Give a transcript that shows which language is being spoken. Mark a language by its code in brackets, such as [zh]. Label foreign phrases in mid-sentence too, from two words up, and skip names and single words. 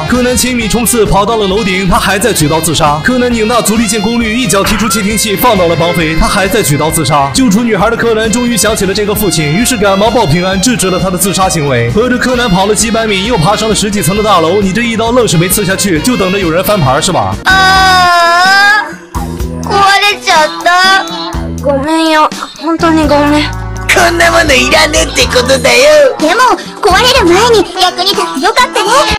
[zh] 柯南千米冲刺跑到了楼顶，他还在举刀自杀。柯南拧大足力建功率，一脚踢出窃听器，放倒了绑匪，他还在举刀自杀。救出女孩的柯南终于想起了这个父亲，于是赶忙报平安，制止了他的自杀行为。合着柯南跑了几百米，又爬上了10几层的大楼，你这一刀愣是没刺下去，就等着有人翻盘是吧？ [ja] 壊れちゃった。ごめんよ。本当にごめん。こんなものいらねえってことだよ。でも壊れる前に役に立ってよかったね。